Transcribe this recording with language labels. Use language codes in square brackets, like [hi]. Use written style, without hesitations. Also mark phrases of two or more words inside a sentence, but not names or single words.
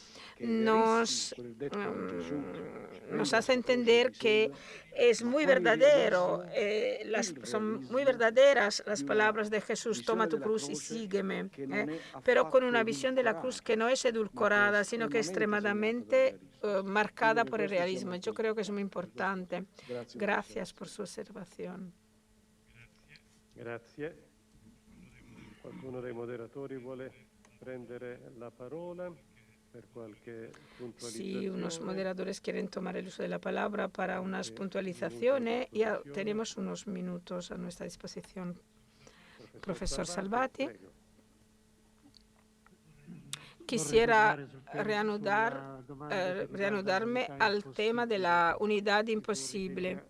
[es] hace entender que es muy verdadero, son muy verdaderas las palabras de Jesús: toma tu cruz y sígueme, pero con una visión de la cruz que no es edulcorada, sino que es extremadamente marcada por el realismo. Yo creo que es muy importante. Gracias por su observación. [it] Grazie. Qualcuno dei moderatori vuole prendere la parola? [es] Si unos moderadores quieren tomar el uso de la palabra para unas puntualizaciones, ya tenemos unos minutos a nuestra disposición. Profesor Salvati, quisiera reanudarme al tema de la unidad imposible.